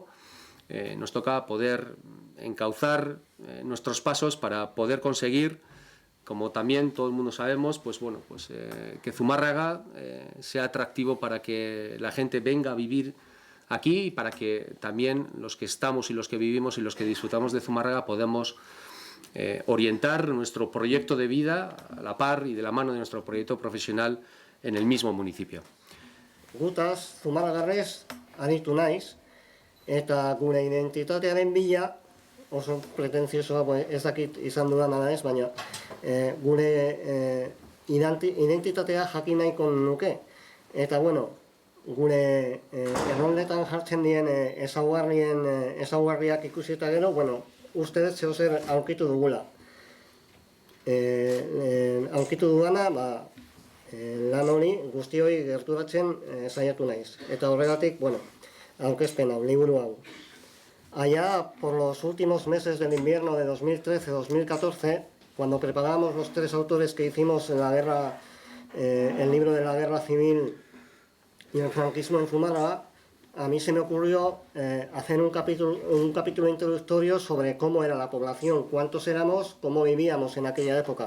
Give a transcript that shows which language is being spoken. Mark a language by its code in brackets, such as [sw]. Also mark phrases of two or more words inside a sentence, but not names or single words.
[es] nos toca poder encauzar nuestros pasos para poder conseguir, como también todo el mundo sabemos, pues bueno, pues que Zumárraga sea atractivo para que la gente venga a vivir aquí y para que también los que estamos y los que vivimos y los que disfrutamos de Zumárraga podamos orientar nuestro proyecto de vida a la par y de la mano de nuestro proyecto profesional en el mismo municipio. [eu] Gutaz, Zumárragarrez, aritu naiz, eta gure identitatearen bila, oso pretentziosoa, ez dakit izan dudan ala ez, baina gure identitatea jakin nahiko nuke. Eta bueno, gure erroldetan jartzen dien ezaugarriak ikusi eta gero, bueno, uste dut zehozer aurkitu dugula. Aurkitu dugana, lan hori guztioi gerturatzen saiatu naiz. Eta horregatik, bueno, aurkezpen hau, liburu hau. [es] Allá por los últimos meses del invierno de 2013-2014, cuando preparábamos los tres autores que hicimos en la guerra, el libro de la guerra civil y el franquismo en Zumárraga, a mí se me ocurrió hacer un capítulo introductorio sobre cómo era la población, cuántos éramos, cómo vivíamos en aquella época.